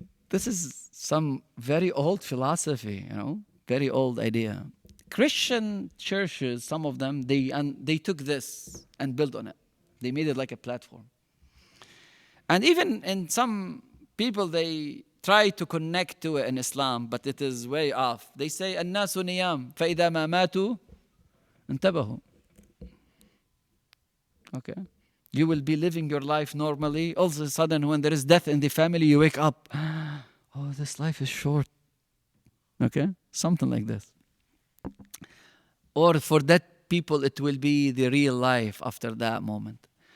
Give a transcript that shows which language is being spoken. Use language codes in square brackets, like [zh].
[en] This is some very old philosophy, very old idea. Christian churches, some of them, they took this and built on it. They made it like a platform. And even in some people, they try to connect to it in Islam, but it is way off. They say, [ar] الناس نيام فإذا ما ماتوا انتبهوا. [en] Okay. You will be living your life normally. All of a sudden, when there is death in the family, you wake up. Oh, this life is short. Okay? Something like this. Or for that people, it will be the real life after that moment.